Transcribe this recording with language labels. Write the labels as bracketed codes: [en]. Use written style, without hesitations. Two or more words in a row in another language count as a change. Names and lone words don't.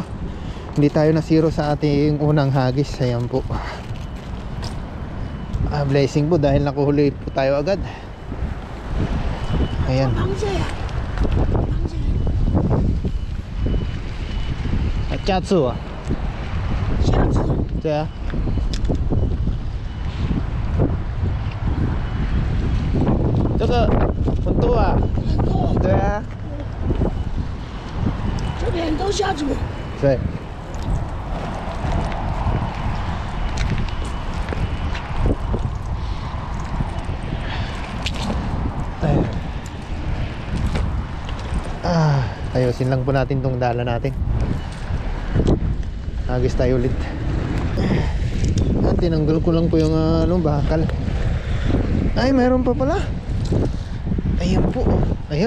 [tl] Hindi tayo na zero sa ating unang hagis. Ayan po. Blessing po dahil nakuhuli po tayo agad. Ayan. Chatsu ah. [zh] 下次对啊。这个很多啊。很多，对啊。这边都下子。对。 [tl] Ayusin lang po natin tong dala natin. Hagis tayo ulit. Tinanggal ko lang po yung bakal. Ay, mayroon pa pala. Ayun po. Ayun.